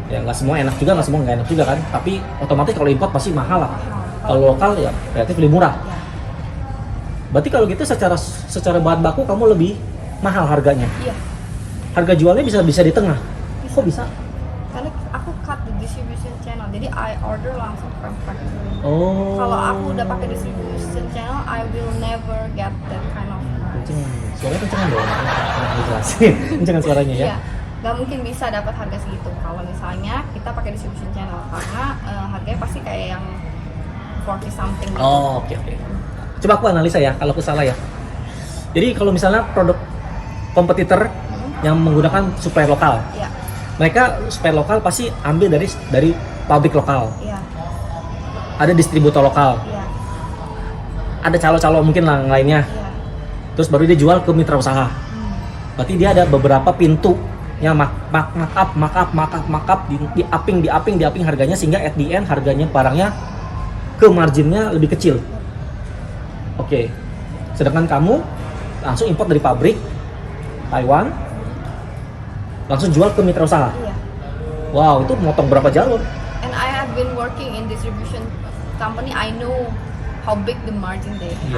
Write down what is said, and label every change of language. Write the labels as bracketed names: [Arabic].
[Indonesian] Ya nggak semua enak juga, nggak semua nggak enak juga kan. Tapi otomatis kalau import pasti mahal lah. Mahal. Kalau lokal ya relatif lebih murah. Ya. Berarti kalau gitu secara bahan baku kamu lebih mahal harganya. Iya. Harga jualnya bisa di tengah. Kok bisa? Karena aku [English] cut the distribution channel. [Indonesian] Jadi [English] I order [Indonesian] langsung [English] from factory. Oh. [Indonesian] Kalau aku udah pakai [English] distribution channel, I will never get that kind of price. [Indonesian] Suaranya kencengan dong. Jelasin. Kencengan suaranya ya. Iya. Gak mungkin bisa dapat harga segitu kalau misalnya kita pakai distribution channel karena harganya pasti kayak yang 40 something gitu. Oh, oke. Coba aku analisa ya, kalau aku salah ya. Jadi kalau misalnya produk kompetitor yang menggunakan supplier lokal, Iya. mereka supplier lokal pasti ambil dari pabrik lokal. Iya. Ada distributor lokal, Iya. ada calo-calo mungkin lah yang lainnya. Iya. Terus baru dia jual ke mitra usaha. Berarti dia ada beberapa pintu yang markup di upping harganya sehingga [English] at the end [Indonesian] harganya barangnya ke marginnya lebih kecil. Oke. Sedangkan kamu langsung import dari pabrik Taiwan, langsung jual ke mitra usaha. Iya. Wow, itu motong berapa jalur? [English] And I have been working in distribution company. I know how big the margin they have.